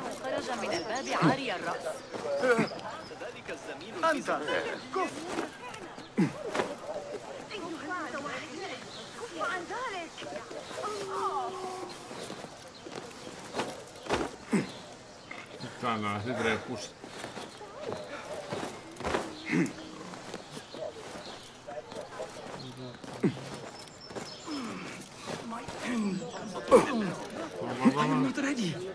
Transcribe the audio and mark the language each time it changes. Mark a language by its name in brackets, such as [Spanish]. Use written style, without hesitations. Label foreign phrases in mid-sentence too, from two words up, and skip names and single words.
[Arabic] خرج من الباب عاري الرأس. ذلك الزميل أنت كف عن ذلك. [Greek] Καλά, δεν τρέχεις. [English] I'm not ready.